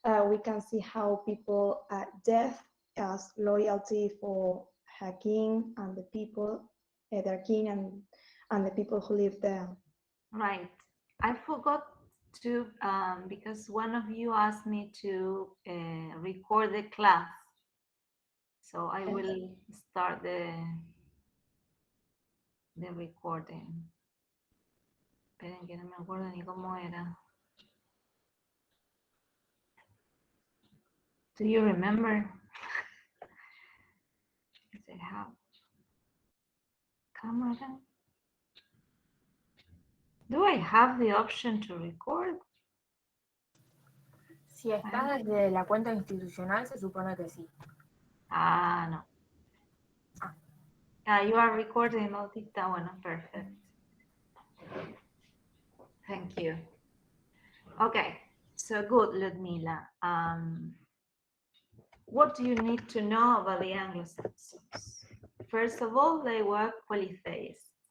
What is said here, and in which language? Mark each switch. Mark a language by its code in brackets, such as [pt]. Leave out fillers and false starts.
[en] We can see how people death as loyalty for her king and the people, their king and the people who live there. right. I forgot to, because one of you asked me to record the class. So I will start the recording. [es] Esperen que no me acuerdo ni cómo era. [en] Do you remember? Does it have camera? Do I have the option to record? [es] Si estás desde la cuenta institucional, se supone que sí. Ah, no. [en] You are recording, Bautista. [es] Bueno, [en] perfect. Thank you. Okay, so good, Ludmila. what do you need to know about the Anglo-Saxons? First of all, they were polytheists.